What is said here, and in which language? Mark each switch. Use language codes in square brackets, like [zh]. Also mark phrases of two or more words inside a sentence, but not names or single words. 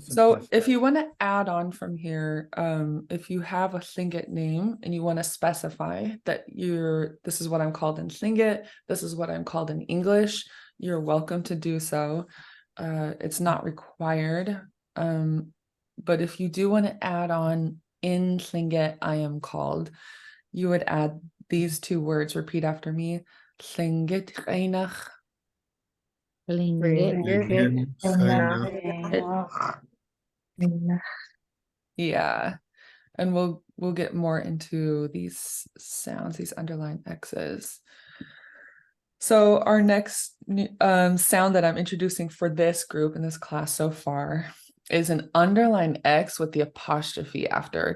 [en] So if you want to add on from here, if you have a Lingít name and you want to specify that this is what I'm called in Lingít, this is what I'm called in English, you're welcome to do so. It's not required. But if you do want to add on in Lingít, I am called, you would add these two words. Repeat after me. [tli] Lingít ʼéináx. [en] Yeah. And we'll get more into these sounds, these underlined X's. So our next sound that I'm introducing for this group in this class so far is an underlined X with the apostrophe after.